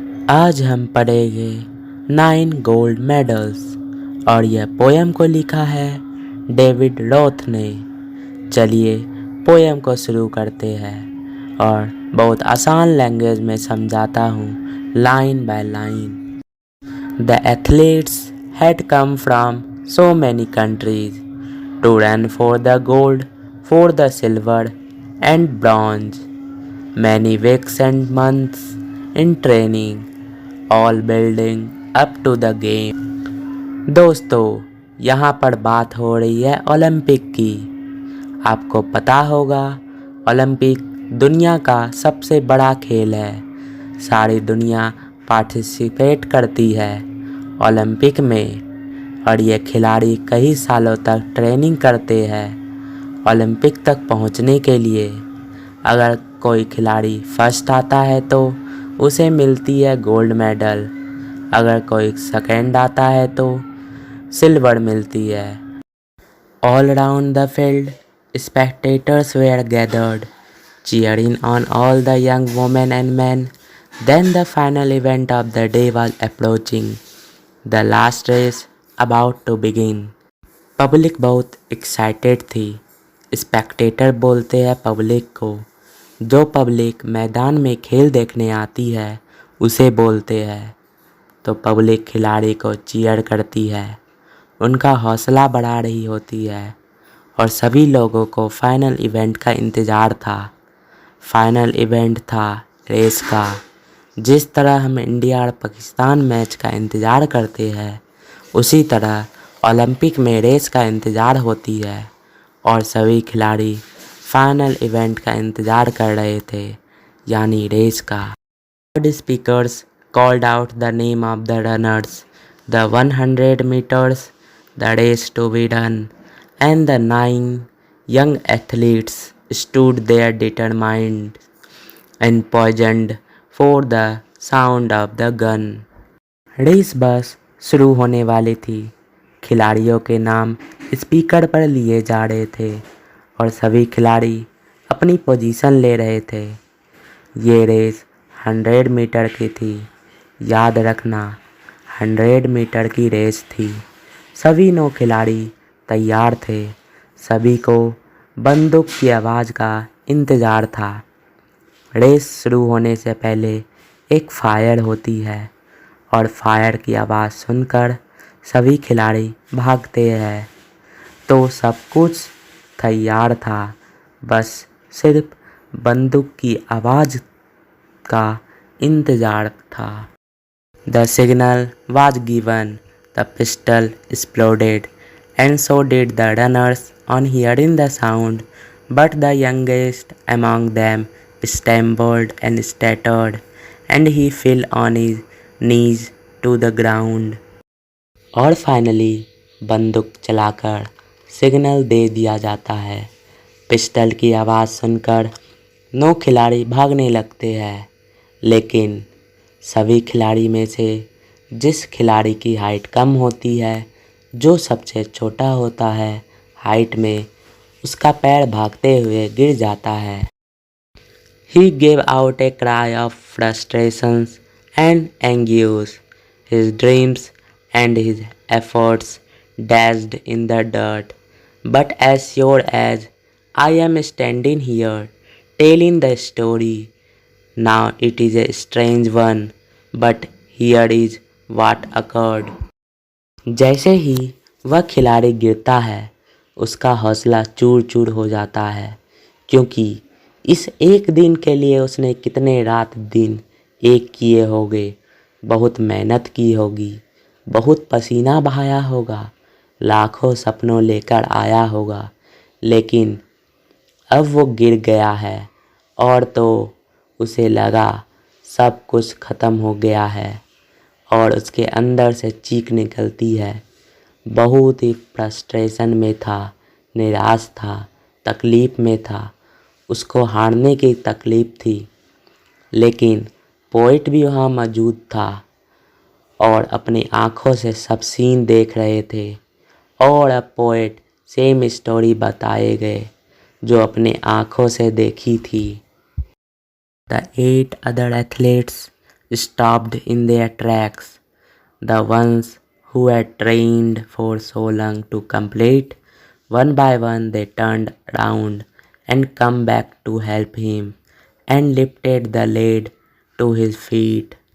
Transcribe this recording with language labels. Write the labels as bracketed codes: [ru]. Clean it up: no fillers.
[hi] आज हम पढ़ेंगे 9 गोल्ड मेडल्स और यह पोयम को लिखा है डेविड रोथ ने। चलिए पोयम को शुरू करते हैं और बहुत आसान लैंग्वेज में समझाता हूँ [en] Line by line. The athletes had come from so many countries to run for the gold, for the silver and bronze. Many weeks and months in training, all building up to the game. [hi] दोस्तों, यहाँ पर बात हो रही है Olympic की। आपको पता होगा ओलंपिक दुनिया का सबसे बड़ा खेल है। सारी दुनिया पार्टिसिपेट करती है ओलंपिक में और ये खिलाड़ी कई सालों तक ट्रेनिंग करते हैं ओलंपिक तक पहुंचने के लिए। अगर कोई खिलाड़ी फर्स्ट आता है तो उसे मिलती है गोल्ड मेडल, अगर कोई सेकंड आता है तो सिल्वर मिलती है। [en] All around the field, spectators were gathered, cheering on all the young women and men. Then the final event of the day was approaching, the last race about to begin. [hi] Public बहुत excited थी। Spectator बोलते हैं public को। जो public मैदान में खेल देखने आती है उसे बोलते हैं। तो पब्लिक खिलाड़ी को चीयर करती है, उनका हौसला बढ़ा रही होती है और सभी लोगों को फाइनल इवेंट का इंतज़ार था। फाइनल इवेंट था रेस का। जिस तरह हम इंडिया और पाकिस्तान मैच का इंतज़ार करते हैं उसी तरह ओलंपिक में रेस का इंतज़ार होती है और सभी खिलाड़ी फाइनल इवेंट का इंतज़ार कर रहे थे, यानी रेस का। [en] Loudspeakers called out the name of the runners, the 100 meters, the race to be done, and the 9 young athletes stood there determined and poised for the sound of the gun. [hi] Race बस शुरू होने वाली थी। खिलाड़ियों के नाम speaker पर लिए जा रहे थे और सभी खिलाड़ी अपनी पोजीशन ले रहे थे। ये रेस 100 मीटर की थी। याद रखना, 100 मीटर की रेस थी। सभी 9 खिलाड़ी तैयार थे। सभी को बंदूक की आवाज़ का इंतज़ार था। रेस शुरू होने से पहले एक फायर होती है और फायर की आवाज़ सुनकर सभी खिलाड़ी भागते हैं। तो सब कुछ तैयार था, बस सिर्फ बंदूक की आवाज़ का इंतज़ार था। [en] The signal was given, the pistol exploded, and so did the runners on hearing the sound, but the youngest among them stumbled and stuttered, and he fell on his knees to the ground. [hi] और finally बंदूक चलाकर signal दे दिया जाता है। Pistol की आवाज़ सुनकर 9 खिलाड़ी भागने लगते हैं, लेकिन सभी खिलाड़ी में से जिस खिलाड़ी की हाइट कम होती है, जो सबसे छोटा होता है हाइट में, उसका पैर भागते हुए गिर जाता है। [en] He gave out a cry of frustration and anguish. His dreams and his efforts dashed in the dirt. But as sure as I am standing here telling the story, now it is a strange one, but here is what occurred. [hi] जैसे ही वह खिलाड़ी गिरता है उसका हौसला चूर चूर हो जाता है, क्योंकि इस एक दिन के लिए उसने कितने रात दिन एक किए होंगे, बहुत मेहनत की होगी, बहुत पसीना बहाया होगा, लाखों सपनों लेकर आया होगा, लेकिन अब वो गिर गया है और तो उसे लगा सब कुछ ख़त्म हो गया है और उसके अंदर से चीख निकलती है। बहुत ही फ्रस्ट्रेशन में था, निराश था, तकलीफ़ में था, उसको हारने की तकलीफ़ थी। लेकिन पोइट भी वहाँ मौजूद था और अपनी आँखों से सब सीन देख रहे थे और अब पोइट सेम स्टोरी बताए गए। जो अपने आँखों से देखी थी। [en] The 8 other athletes stopped in their tracks. The ones who had trained for so long to complete. One by one they turned round and come back to help him and lifted the lad to his feet.